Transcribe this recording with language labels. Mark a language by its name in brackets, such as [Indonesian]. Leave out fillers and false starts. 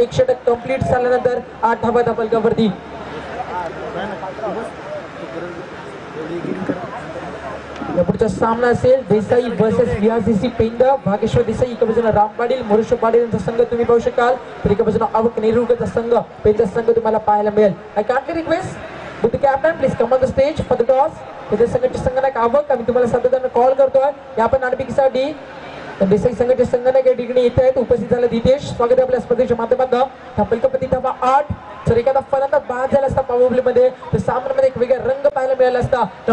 [Marathi] 1 षटक कंप्लीट झाल्यानंतर 8 धावा धापलकावरती. पुढचा सामना असेल देसाई वर्सेस व्हीआरसीसी पेंड. भागेश्वर देसाई एका बाजूला राम पाटील मोरेश पाटील यांचा संघ तुम्ही पाहू शकाल तर एका बाजूला आवक नेरुळकरचा संघ पेंडचा संघ तुम्हाला पाहायला मिळेल. [English] I kindly request with the captain please come on the stage for the toss. [Marathi] त्याच्या संघाचे संघनायक आवक आम्ही तुम्हाला सातत्याने कॉल करतोय या आपण नाणेफेकीसाठी. देसाई संघाचे संघनायक या ठिकाणी येत आहेत. उपस्थित झाले दितेश स्वागत आहे आपल्या स्पर्धेच्या माध्यमातून. धापलकावरती धावा 8. जर एखादा फलंदाज बाद झाला असता पावपलीमध्ये तर सामन्यामध्ये एक वेगळा रंग पाहायला मिळाला असता.